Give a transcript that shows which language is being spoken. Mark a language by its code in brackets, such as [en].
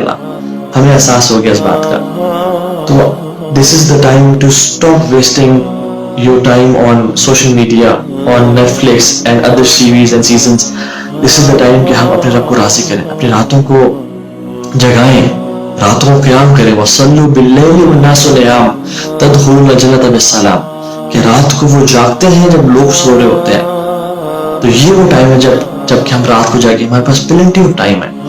[ur] اللہ ہمیں احساس ہو گیا اس بات کا. [en] تو this is the time to stop wasting your time on social media, on Netflix and other series and seasons. This is the time [ur] کہ ہم اپنے رب کو راضی کریں، اپنی راتوں کو جگائیں، راتوں کو قیام کریں. [ar] وَصَلُّوا بِاللَّيْلِ وَالنَّاسُ نِيَامٌ تَدْخُلُونَ الْجَنَّةَ بِالسَّلَامِ. [ur] کہ رات کو وہ جاگتے ہیں جب لوگ سو رہے ہوتے ہیں. تو یہ وہ ٹائم ہے جب کہ ہم رات کو جاگیں، ہمارے پاس [en] plenty of time [ur] ہے.